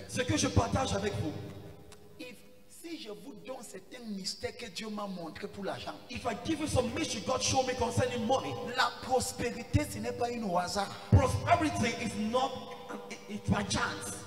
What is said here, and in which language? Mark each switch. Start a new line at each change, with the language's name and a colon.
French: Ce que je partage avec vous, Si je vous donne certains mystères que Dieu m'a montré pour l'argent,
English: if I give you some mystery God showed me concerning money,
French: la prospérité, ce n'est pas une au hasard.
English: prosperity is not it's by chance.